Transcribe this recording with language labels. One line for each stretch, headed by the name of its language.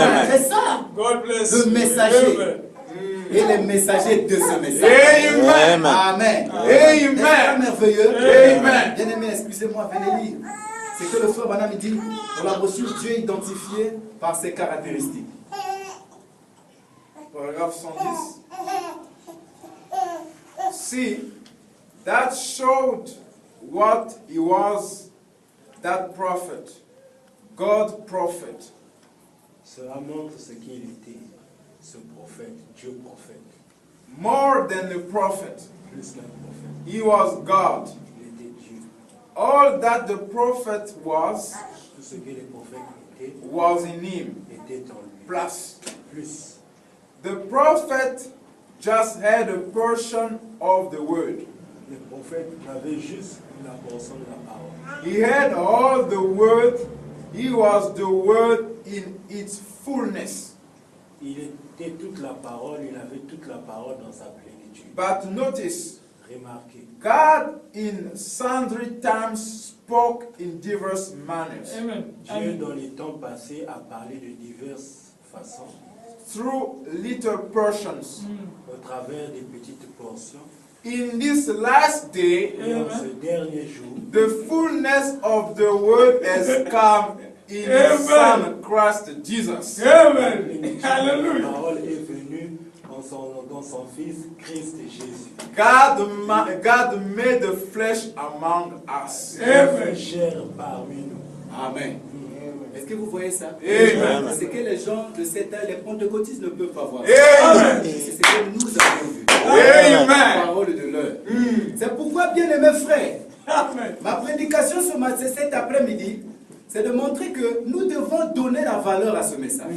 French: C'est ça, le messager. Et les messagers de ce message. Amen. Amen. C'est merveilleux. Amen. Bien aimé, excusez-moi, venez lire. C'est que le frère Branham dit, dans la brochure, Dieu est identifié par ses caractéristiques. Paragraphe 110.
English: See, that showed what he was, that prophet, God prophet.
French: Cela montre ce qu'il était, ce prophète, Dieu prophète.
English: More than the prophet,
French: Plus qu'un prophète,
English: he was God.
French: il était Dieu.
English: All that the prophet was
French: Tout ce que les prophètes étaient,
English: was in him.
French: était en lui. Plus. Plus.
English: The prophet just had a portion of the word.
French: Le prophète avait juste la portion de la parole.
English: He had all the word. He was the word in its fullness.
French: Il était toute la parole, il avait toute la parole dans sa plénitude.
English: But notice,
French: Remarquez,
English: God in sundry times spoke in diverse manners.
French: Dieu dans les temps passés a parlé de diverses façons,
English: Through little portions.
French: au travers des petites portions.
English: In this last day,
French: Et en ce dernier jour,
English: the fullness of the word has come in His Son Christ Jesus.
French: la parole est venue dans son Fils Christ Jésus.
English: God made the flesh among us.
French: Fait chair parmi nous. Amen. Est-ce que vous voyez ça? Amen. C'est que les gens de cette âge, les pentecôtistes ne peuvent pas voir. Amen. C'est ce que nous avons vu. Amen. La parole de l'heure. C'est pourquoi, bien aimés frères, ma prédication cet après-midi, c'est de montrer que nous devons donner la valeur à ce message.